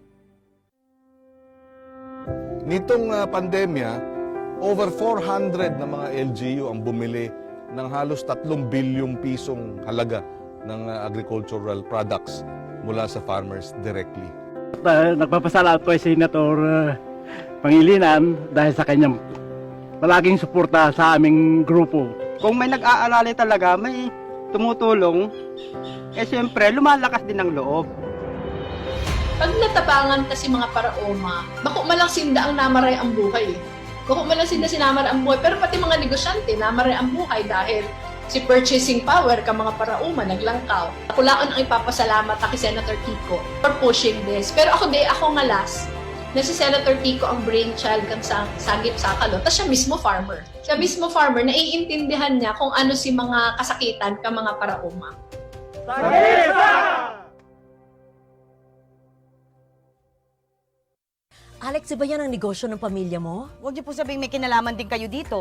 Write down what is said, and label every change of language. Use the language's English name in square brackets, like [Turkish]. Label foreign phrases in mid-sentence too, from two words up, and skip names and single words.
[Filipino] Nitong pandemya, over 400 na mga LGU ang bumili ng halos 3 bilyong pisong halaga ng [English] agricultural products [Filipino] mula sa [English] farmers directly. [Filipino] Nagpapasalamat po si Senator Pangilinan dahil sa kanyang palaging suporta sa aming grupo. Kung may nag-aalala talaga, may tumutulong, siyempre lumalakas din ang loob. [Bikol] Pag natabangan kasi mga paraoma, bako malang sinda ang namaray ang buhay. Bako malang sinda sinamar ang buhay, pero pati mga negosyante namaray ang buhay dahil si [English] purchasing power [Bikol] ka mga parauma naglangkaw. Ako laon ang ipapasalamat kay Senator Kiko [English] for pushing this. [Bikol] Pero ako nga last na si Senator Kiko ang brainchild kan sagip sakalo. [Filipino] Tas siya mismo farmer. Siya mismo farmer, naiintindihan niya kung ano [Bikol] si mga kasakitan ka mga parauma. [Filipino] Alex, iba yan ang negosyo ng pamilya mo? Huwag niyo po sabihin may kinalaman din kayo dito.